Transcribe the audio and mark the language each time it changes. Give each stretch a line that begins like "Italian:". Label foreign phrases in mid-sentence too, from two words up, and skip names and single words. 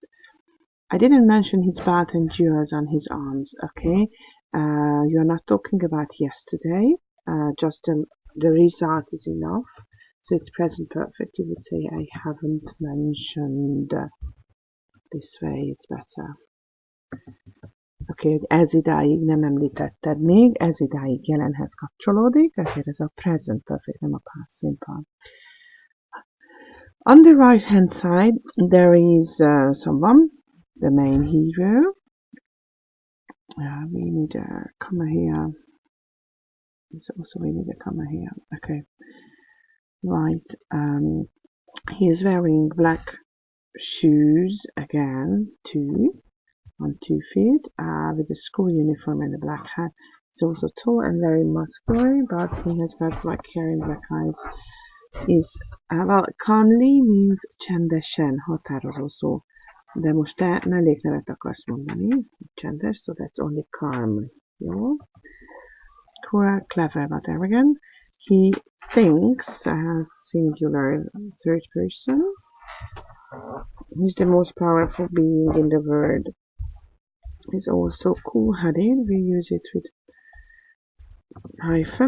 English: I didn't mention his belt and jewels on his arms, okay? You're not talking about yesterday, just the result is enough. So it's present perfect. You would say I haven't mentioned. This way it's better.
Hungarian: Oké, ez idáig nem említetted még, ez idáig jelenhez kapcsolódik, ezért ez a
English: present perfect,
Hungarian: nem a
English: past simple. On the right hand side, there is someone, the main hero. We need a comma here. So also we need a comma here. Okay. Right. He is wearing black shoes again, on 2 feet, with a school uniform and a black hat. He's also tall and very muscular, but he has got black hair and black eyes. He's, well, calmly means
Hungarian: csendesen, határozó szó. De most te melléknevet akarsz mondani, csendes,
English: so that's only calm. Jó? Clever, but arrogant. He thinks as singular third person. He's the most powerful being in the world. He's also cool-headed. We use it with hyphen.